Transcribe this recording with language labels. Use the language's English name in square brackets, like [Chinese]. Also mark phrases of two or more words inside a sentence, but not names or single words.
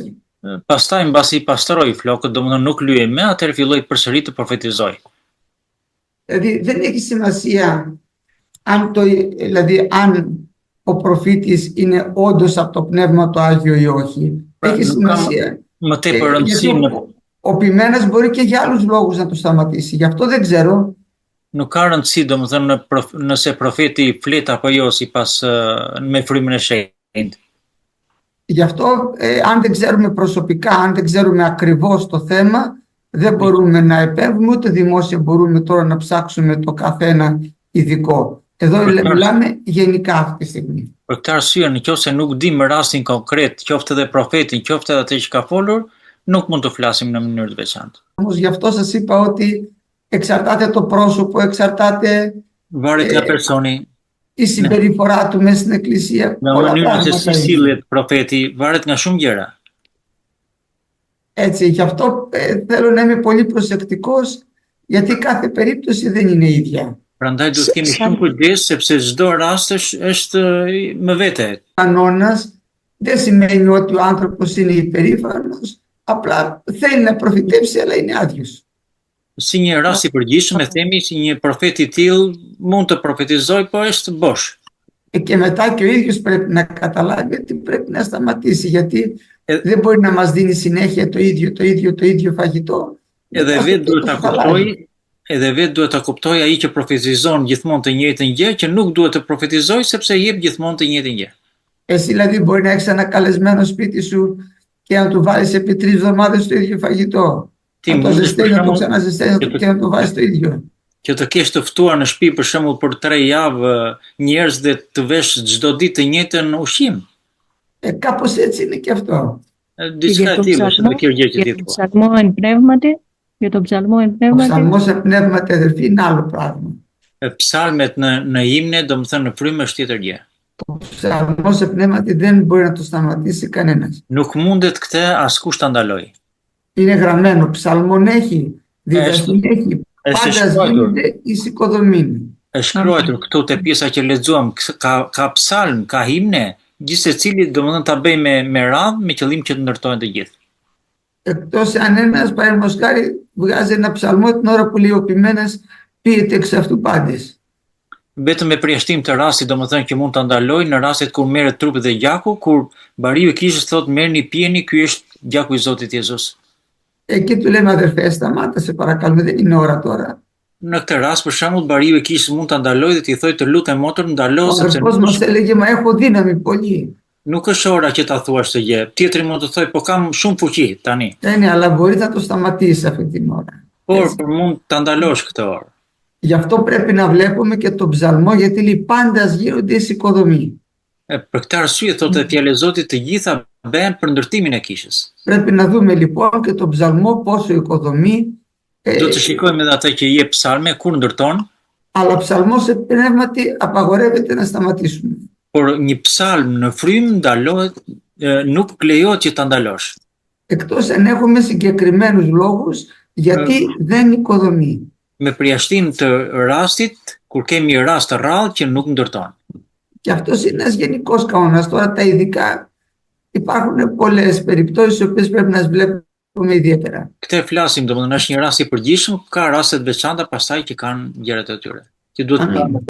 [Albanian] Pastaj mbasi i pastroi flokët, domethënë nuk lyej më, atëherë filloi përsëri të profetizoj. [Greek] Δηλαδή δεν έχει σημασία αν ο προφήτης είναι όντως από το Πνεύμα το Άγιο ή όχι. Έχει σημασία. [Albanian] Më tepër rëndësi [Greek] Ο ποιμένας μπορεί και για άλλους λόγους να το σταματήσει. Γι' αυτό δεν ξέρω. [Albanian] Nuk ka rëndësi domethënë nëse profeti flet apo jo sipas me frymën e shenjtë. [Greek] Γι' αυτό αν δεν ξέρουμε προσωπικά, αν δεν ξέρουμε ακριβώς το θέμα, δεν μπορούμε να επέμβουμε, ούτε δημόσια μπορούμε τώρα να ψάξουμε το καθένα ειδικό. Εδώ μιλάμε γενικά αυτή τη στιγμή. [Albanian] Për këtë arsye, nëse nuk dim rastin konkret, qoftë edhe profetin, qoftë edhe atë që ka folur, nuk mund të flasim në mënyrë të veçantë. [Greek] Όμως γι' αυτό σας είπα ότι εξαρτάται το πρόσωπο, εξαρτάται [Albanian] Varet nga personi, [Greek] η συμπεριφορά του μέσα στην εκκλησία. [Albanian] nga mënyra se si sillet profeti, varet nga shumë gjëra. [Greek] Έτσι, γι' αυτό θέλω να είμαι πολύ προσεκτικός, γιατί κάθε περίπτωση δεν είναι ίδια. [Albanian] Prandaj duhet kemi shumë kujdes sepse çdo rast është me vete. [Greek] Κανόνας δεν σημαίνει ότι ο άνθρωπος είναι υπερήφανος, απλά θέλει να προφητεύσει, αλλά είναι άδειος. [Albanian] Si një rast i përgjithshëm e themi si një profet i tillë mund të profetizoj, po është bosh. [Greek] Και μετά και ο ίδιος πρέπει να καταλάβει ότι πρέπει να σταματήσει, γιατί δεν μπορεί να μας δίνει συνέχεια το ίδιο φαγητό. [Albanian] Edhe vetë duhet ta kuptoj ai që profetizon gjithmonë të njëjtën gjë, që nuk duhet të profetizoj sepse jep gjithmonë të njëjtën gjë. [Greek] Εσύ δηλαδή μπορεί να έχεις ένα καλεσμένο σπίτι σου και να του βάλεις επί 3 εβδομάδες το ίδιο φαγητό. Να το ζεσταίνεις, να το ξαναζεσταίνεις και να το βάζεις το ίδιο. [Albanian] Që të kesh të ftuar në shtëpi për shembull për 3 javë njerëz dhe të vesh çdo ditë të njëjtën ushqim. [Greek] Κάπως έτσι είναι και αυτό. [Albanian] Diçka e tillë është kjo gjë që ti thua. [Greek] Ψαλμόεν πνεύματι, για τον ψαλμόεν Ο πνεύματι. ψαλμός σε πνεύματι, αδερφοί, είναι άλλο πράγμα. [Albanian] Psalmet në himne, domethënë në frymë është tjetër gjë. [Greek] Ο ψαλμός σε πνεύματι δεν μπορεί να το σταματήσει κανένας. [Albanian] Nuk mundet këtë askush ta ndaloj. [Greek] Είναι γραμμένο, ψαλμόν έχει, διδασκή έχει, πάντα γίνεται εις οικοδομήν. [Albanian] Është shkruar këtu te pjesa që lexuam, ka psalm, ka himne, gjithsecili domethënë ta bëj me radhë me qëllim që të ndërtohen të gjithë. [Greek] Εκτός αν ένας παραδείγματος χάρη βγάζει ένα ψαλμό την ώρα που λέει ο ποιμένας πίεται εξ αυτού πάντες. [Albanian] Vetëm me përjashtim të rastit, domethënë që mund ta ndaloj në rastet kur merret trupi dhe gjaku, kur bariu i kishës thotë merrni pijeni, ky është gjaku i Zotit Jezus. [Greek] Εκεί του λέμε αδερφέ, σταμάτα σε παρακαλούμε, δεν είναι ώρα τώρα. [Albanian] Në këtë rast për shembull bariu i kishës mund ta ndaloj dhe t'i thoj të lutem motor ndalo [Greek] Ο [Albanian] sepse [Greek] αδερφός μας έλεγε μα έχω δύναμη πολύ. [Albanian] nuk është ora që ta thuash të gjë. Tjetri mund të thoj po kam shumë fuqi tani. [Greek] Ναι, αλλά μπορεί να το σταματήσει αυτή την ώρα. [Albanian] Por mund ta ndalosh këtë orë. [Greek] Γι' αυτό πρέπει να βλέπουμε και τον ψαλμό, γιατί λέει πάντα γίνονται εις οικοδομή. [Albanian] Për këtë arsye thotë fjala e Zotit të gjitha bëhen për ndërtimin e kishës. [Greek] Πρέπει να δούμε λοιπόν και τον ψαλμό πόσο οικοδομή. [Albanian] Do të shikojmë edhe atë që jep psalme kur ndërton. [Greek] Αλλά ψαλμό σε πνεύματι απαγορεύεται να σταματήσουμε. [Albanian] Por një psalm në frymë ndalohet, nuk lejohet që ta ndalosh. [Greek] Εκτός αν έχουμε συγκεκριμένους λόγους γιατί δεν οικοδομεί. [Albanian] Me përjashtim të rastit, kur kemi rast të rrallë që nuk ndërton. [Greek] Και αυτός είναι ένας γενικός κανόνας. Τώρα τα ειδικά υπάρχουν πολλές περιπτώσεις οι οποίες πρέπει να τις βλέπουμε [Albanian] shumë idiotera. Këtë flasim, domethënë është një rast i përgjithshëm, ka raste të veçanta pastaj që kanë gjërat e tyre. Që duhet Amin.